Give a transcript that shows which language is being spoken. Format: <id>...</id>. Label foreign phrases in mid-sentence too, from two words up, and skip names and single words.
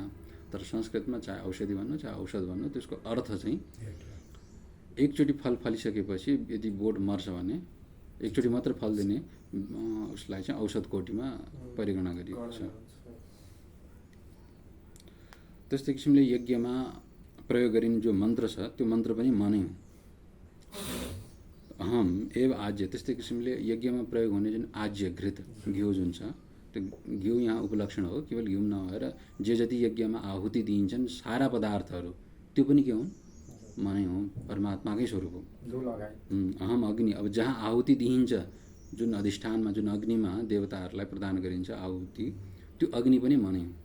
<ne>तर संस्कृतमा चाहे औषधि भन्नु चाहे औषध भन्नु त्यसको अर्थ चाहिँ एकचोटि फल फलिसकेपछि यदि बोट मर्छ भने एकचोटि मात्र फल दिने उसलाई चाहिँ औषध कोटीमा परिगणना गरिएको छ। त्यस्तै किसिमले यज्ञमा प्रयोग गरिने जो मन्त्र छ त्यो मन्त्र पनि मनै हो।</ne> <sa>अहम एव आज्य,</sa> <ne>त्यस्तै किसिमले यज्ञमा प्रयोग हुने जुन आज्य घृत घिउ जुन छ त्यो घिउ यहाँ उपलक्षण हो। केवल घिउ नभएर जे जति यज्ञमा आहुति दिइन्छन् सारा पदार्थहरू त्यो पनि के हुन् मनै हो, परमात्माकै स्वरूप हो।</ne> <sa>अहम अग्नि,</sa> <ne>अब जहाँ आहुति दिइन्छ जुन अधिष्ठानमा जुन अग्निमा देवताहरूलाई प्रदान गरिन्छ आहुति त्यो अग्नि पनि मनै हो।</ne>